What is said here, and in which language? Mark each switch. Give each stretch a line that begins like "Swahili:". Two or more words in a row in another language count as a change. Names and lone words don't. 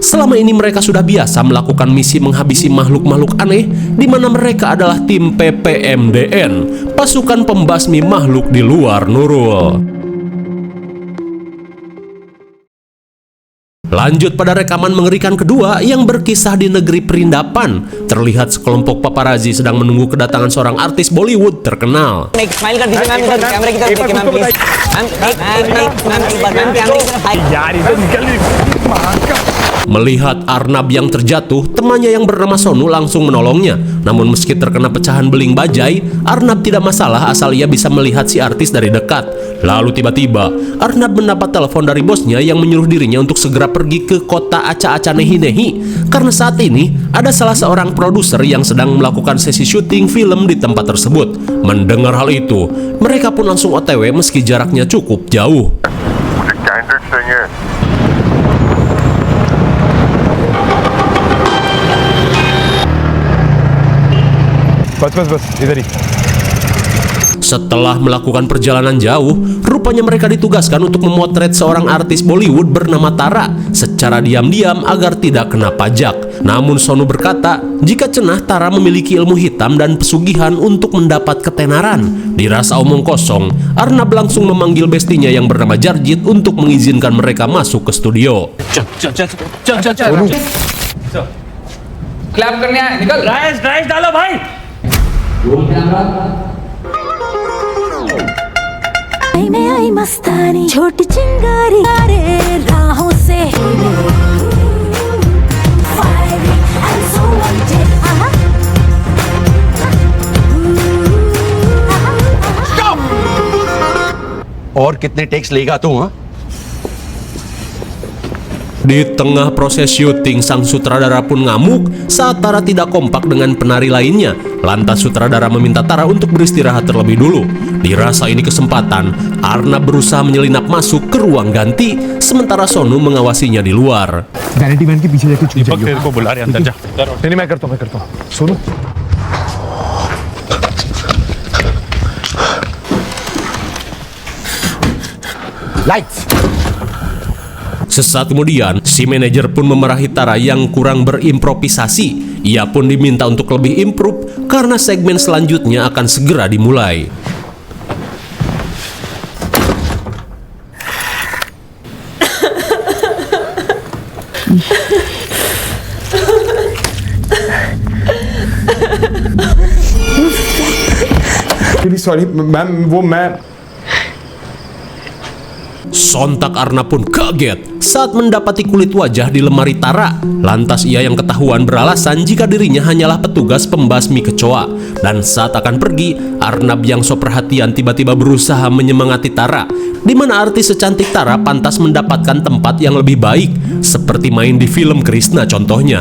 Indonesian: Selama ini mereka sudah biasa melakukan misi menghabisi makhluk-makhluk aneh, di mana mereka adalah tim PPMDN, pasukan pembasmi makhluk di luar Nurul. Lanjut pada rekaman mengerikan kedua yang berkisah di negeri Perindapan. Terlihat sekelompok paparazzi sedang menunggu kedatangan seorang artis Bollywood terkenal.
Hindi: एक स्माइल कर दीजिए मैम, इधर कैमरे की तरफ देखिए
English: ma'am please.
Hindi: मैम एक बार मैम कैमरे की तरफ
Indonesian: Melihat Arnab yang terjatuh, temannya yang bernama Sonu langsung menolongnya. Namun meski terkena pecahan beling bajai, Arnab tidak masalah asal ia bisa melihat si artis dari dekat. Lalu tiba-tiba, Arnab mendapat telepon dari bosnya yang menyuruh dirinya untuk segera pergi ke kota Aca-Aca Nehi-Nehi. Karena saat ini, ada salah seorang produser yang sedang melakukan sesi syuting film di tempat tersebut. Mendengar hal itu, mereka pun langsung OTW meski jaraknya cukup jauh.
Hindi: बस इधर ही.
Indonesian: Setelah melakukan perjalanan jauh, rupanya mereka ditugaskan untuk memotret seorang artis Bollywood bernama Tara secara diam-diam agar tidak kena pajak. Namun Sonu berkata, jika cenah Tara memiliki ilmu hitam dan pesugihan untuk mendapat ketenaran. Dirasa omong kosong, Arnab langsung memanggil bestinya yang bernama Jarjit untuk mengizinkan mereka masuk ke studio.
Hindi: क्लैप करने आए, निकल राइस डालो भाई। में आई मस्तानी छोटी चिंगारी रे राहों से
English: Fiery and so wanted.
Hindi: और कितने टेक्स लेगा तू? हाँ
Indonesian: Di tengah proses syuting, sang sutradara pun ngamuk saat Tara tidak kompak dengan penari lainnya. Lantas sutradara meminta Tara untuk beristirahat terlebih dulu. Dirasa ini kesempatan, Arnab berusaha menyelinap masuk ke ruang ganti, sementara Sonu mengawasinya di luar.
English: vanity van
Hindi: के पीछे जाके छुप जाइए. तेरे को बुला रहे अंदर जा. नहीं मैं करता हूँ. सुनो.
English: Lights!
Indonesian: Sesaat kemudian, si manajer pun memarahi Tara yang kurang berimprovisasi. Ia pun diminta untuk lebih improve karena segmen selanjutnya akan segera dimulai.
English: Really sorry,
Hindi: मैम वो मैं
Indonesian: Sontak Arnab pun kaget saat mendapati kulit wajah di lemari Tara. Lantas ia yang ketahuan beralasan jika dirinya hanyalah petugas pembasmi kecoa. Dan saat akan pergi, Arnab yang so perhatian tiba-tiba berusaha menyemangati Tara, di mana artis secantik Tara pantas mendapatkan tempat yang lebih baik, seperti main di film Krishna contohnya.